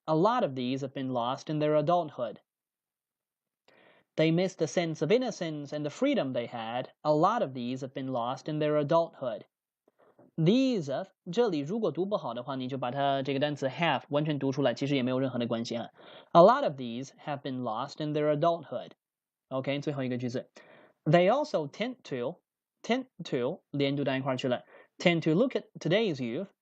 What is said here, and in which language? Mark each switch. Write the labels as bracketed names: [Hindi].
[English] A lot of these have been lost in their adulthood. They miss the sense of innocence and the freedom they had. A lot of these have been lost in their adulthood. These of [Chinese] 这里如果读不好的话，你就把它这个单词 have 完全读出来，其实也没有任何的关系啊。 [English] A lot of these have been lost in their adulthood. OK， [Chinese] 最后一个句子 [English] They also tend to [Chinese] 连读到一块去了 [English] tend to look at today's youth